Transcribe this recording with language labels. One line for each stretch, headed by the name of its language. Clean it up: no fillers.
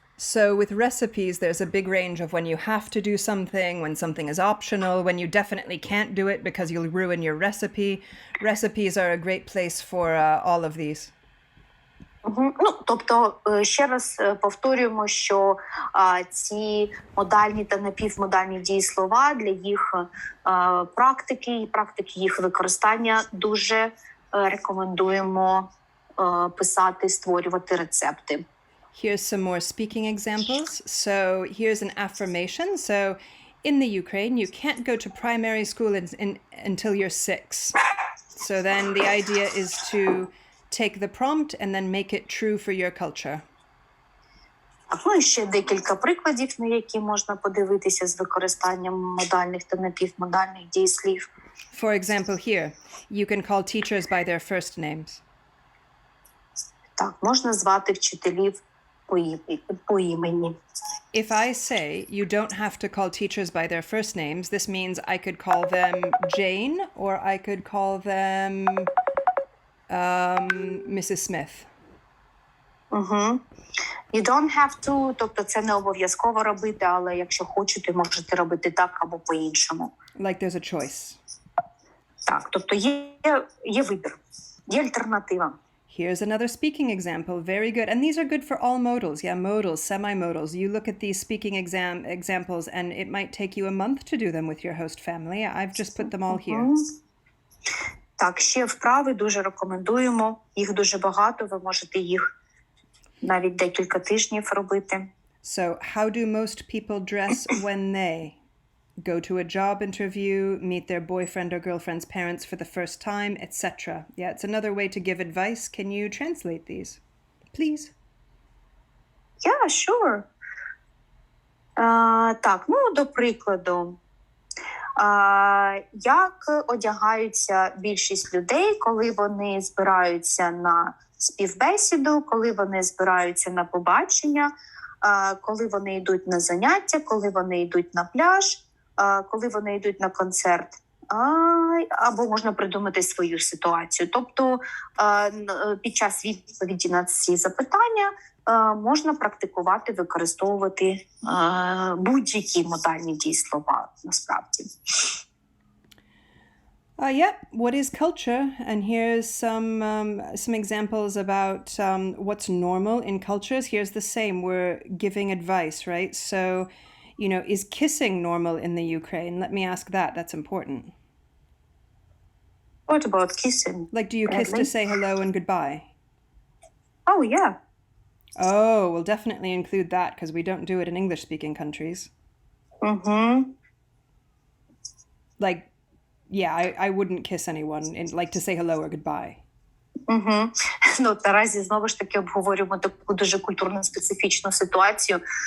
English: So with recipes, there's a big range of when you have to do something, when something is optional, when you definitely can't do it because you'll ruin your recipe. Recipes are a great place for all of these.
Ukrainian: Ну, тобто, ще раз повторюємо, що ці модальні та напівмодальні дієслова для їх практики і практики їх використання дуже рекомендуємо писати, створювати рецепти.
English: Here's some more speaking examples. So here's an affirmation. So in the Ukraine, you can't go to primary school until you're 6. So then the idea is to take the prompt and then make it true for your culture.
Ukrainian: Ну і ще декілька прикладів, на які можна подивитися з використанням модальних та напівмодальних дієслів.
English: For example, here, you can call teachers by their first names.
Ukrainian: Так, можна звати вчителів по імені.
English: If I say you don't have to call teachers by their first names, this means I could call them Jane or I could call them Mrs. Smith. You don't have to,
Ukrainian: тобто це не обов'язково робити, але якщо хочете, можете робити так або по-іншому.
English: Like there's a choice.
Ukrainian: Так, тобто є вибір, є альтернатива.
English: Here's another speaking example. Very good. And these are good for all modals. Yeah, modals, semi-modals. You look at these speaking examples and it might take you a month to do them with your host family. I've just put them all here.
Ukrainian: Так, ще вправи дуже рекомендуємо. Їх дуже багато, ви можете їх навіть декілька тижнів робити.
English: So, how do most people dress when they go to a job interview, meet their boyfriend or girlfriend's parents for the first time, etc.? Yeah, it's another way to give advice. Can you translate these, please? Yeah, sure.
Ukrainian: Так, ну, до прикладу. Як одягаються більшість людей, коли вони збираються на співбесіду, коли вони збираються на побачення, коли вони йдуть на заняття, коли вони йдуть на пляж, коли вони йдуть на концерт, або можна придумати свою ситуацію. Тобто під час відповіді на ці запитання можна практикувати, використовувати будь-які модальні дієслова насправді.
English: Yeah, what is culture? And here's some examples about what's normal in cultures. Here's the same. We're giving advice, right? So, you know, is kissing normal in the Ukraine? Let me ask that. That's important. What about kissing? Like, do you kiss to say hello and goodbye? Oh, yeah. Oh, we'll definitely include that because we don't do it in English-speaking countries. Like, yeah, I wouldn't kiss anyone, like to say hello or goodbye.
Ukrainian: Ну, наразі, знову ж таки, обговорюємо таку дуже культурно специфічну ситуацію.